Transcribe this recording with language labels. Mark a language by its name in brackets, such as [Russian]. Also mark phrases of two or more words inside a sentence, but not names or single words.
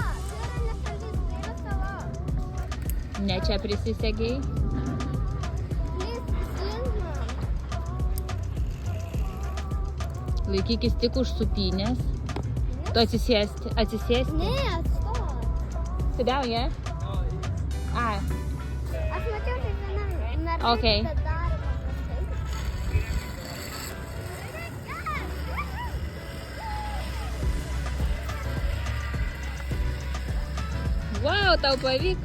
[Lithuanian] Tai yra ne šalis, tai yra sala. Ne čia prisisegiai? Laikykis tik už supynės. Tu atsisėsti. Ne, atstok. [English] Sit down, yeah? [Lithuanian] Ai. Aš mačiau kiekvieną mergaitę Okay. daro paprastai. Wow, tau pavyko.